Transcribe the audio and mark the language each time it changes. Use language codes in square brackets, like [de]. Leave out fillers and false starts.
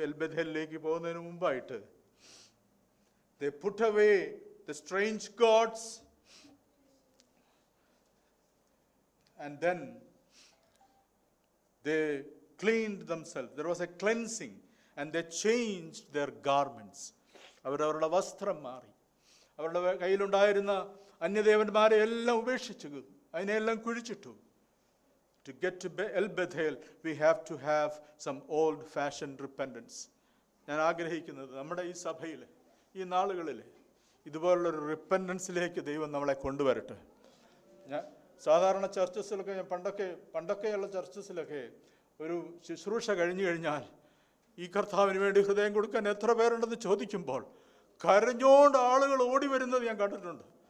[ml] L ബഥേലിലേക്ക് പോകുന്നതിന് മുമ്പായിട്ട് [en] they put away the strange gods and then they cleaned themselves. There was a cleansing and they changed their garments. [ml] അവരവരുടെ വസ്ത്രം മാറി. അവരുടെ കയ്യിലുണ്ടായിരുന്ന അന്യദേവന്മാരെ എല്ലാം ഉപേക്ഷിച്ചു, അതിനെല്ലാം കുഴിച്ചിട്ടു. [en] To get to El Bethel, we have to have some old-fashioned repentance. [ml] ഞാൻ ആഗ്രഹിക്കുന്നത് നമ്മുടെ ഈ സഭയിൽ ഈ നാളുകളിൽ ഇതുപോലുള്ളൊരു റിപ്പൻറ്റൻസിലേക്ക് ദൈവം നമ്മളെ കൊണ്ടുവരട്ടെ. ഞാൻ സാധാരണ ചർച്ചസിലൊക്കെ പണ്ടൊക്കെയുള്ള ചർച്ചസിലൊക്കെ ഒരു ശുശ്രൂഷ കഴിഞ്ഞു കഴിഞ്ഞാൽ ഈ കർത്താവിന് വേണ്ടി ഹൃദയം കൊടുക്കാൻ എത്ര പേരുണ്ടെന്ന് ചോദിക്കുമ്പോൾ കരഞ്ഞോണ്ട് ആളുകൾ ഓടി വരുന്നത് ഞാൻ കണ്ടിട്ടുണ്ട്.